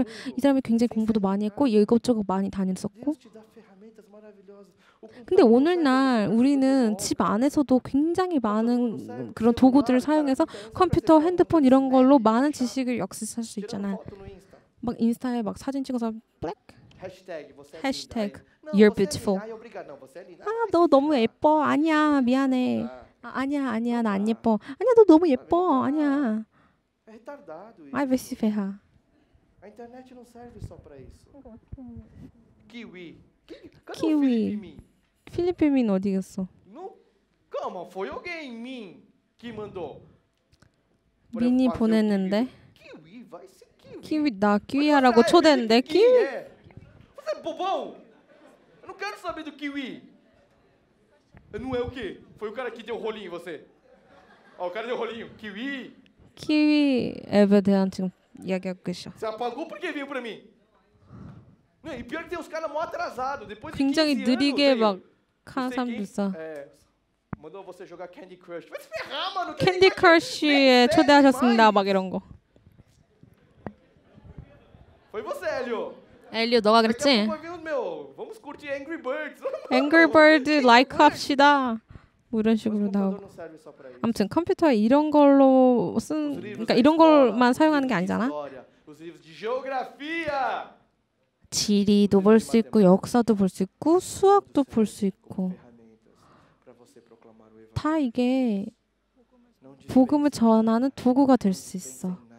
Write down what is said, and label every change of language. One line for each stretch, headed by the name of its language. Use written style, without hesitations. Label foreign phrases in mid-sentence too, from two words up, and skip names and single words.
Korean: 왜냐하면 이 사람이 굉장히 공부도 많이 했고 이것저것 많이 다녔었고 근데 오늘날 우리는 집 안에서도 굉장히 많은 그런 도구들을 사용해서 컴퓨터, 핸드폰 이런 걸로 많은 지식을 역습할 수 있잖아요. 막 인스타에 막 사진 찍어서 블랙 해시태그
English: You're beautiful.
Korean: 너 너무 예뻐. 아니야, 미안해. 아니야, 나 안 예뻐. 아니야, 너 너무 예뻐. 아니야.
Portuguese: Ai, vai se ferrar. A internet não serve só para isso. Kiwi. Cadê Kiwi. o Felipe Min?
Korean: 필리핀 어디 갔어?
Portuguese: Calma, foi alguém em mim que mandou.
Korean: 민이 보냈는데.
Portuguese: Kiwi, vai ser kiwi.
Korean: 키위 나 키위하라고 초대했는데 키위.
Portuguese: Você é bobão? Eu não quero saber do kiwi. Não é o quê? Foi o cara que deu rolinho em você. Ó, o cara deu rolinho. Kiwi.
Korean: 키위 앱에 대한 지금 이야기하고 계셔.
Portuguese: Você apagou porque veio pra mim. E pior que tem uns caras mó atrasados. Depois de
Korean: 굉장히
Portuguese: 15
Korean: 느리게
Portuguese: anos,
Korean: 막 하는 사람도 있어.
Portuguese: mandou você jogar Candy Crush. Vai se ferrar, mano.
Korean: 캔디 크러쉬에 초대하셨습니다. 막 이런 거.
Portuguese: Foi você, Hélio.
Korean: 엘리오 너가 그랬지?
Portuguese: Vamos curtir Angry Birds.
Korean: Angry Bird like 합시다. 뭐 이런 식으로 나오고. 아무튼 컴퓨터에 이런 걸로 그러니까 이런 걸만 사용하는 게 아니잖아. 지리도 볼 수 있고 역사도 볼 수 있고 수학도 볼 수 있고 다 이게 복음을 전하는 도구가 될 수 있어.